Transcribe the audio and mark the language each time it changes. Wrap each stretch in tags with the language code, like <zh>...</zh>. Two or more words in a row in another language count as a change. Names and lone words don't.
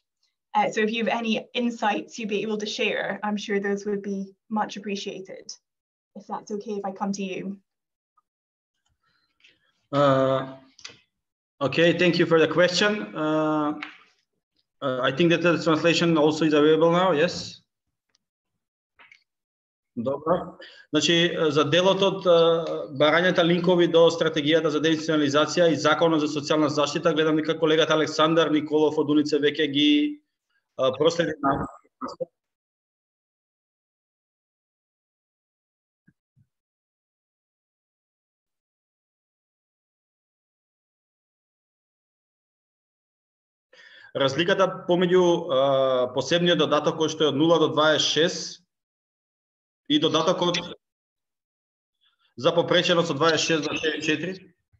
<en>So if you have any insights you'd be able to share, I'm sure those would be much appreciated. If that's okay, if I come to you. Okay, thank you for the question. I think that the translation also is available now, yes?</en> <mk>Добро. Значи, за делот од барањата линкови до стратегијата за деинституционализација и законот за социјална заштита, гледам дека колегата Александар Николов од Унице веќе ги проследи на. Разликата помеѓу посебниот додаток кој што е од 0 до 26 и додатокот за попреченост од 26 до 4.</mk>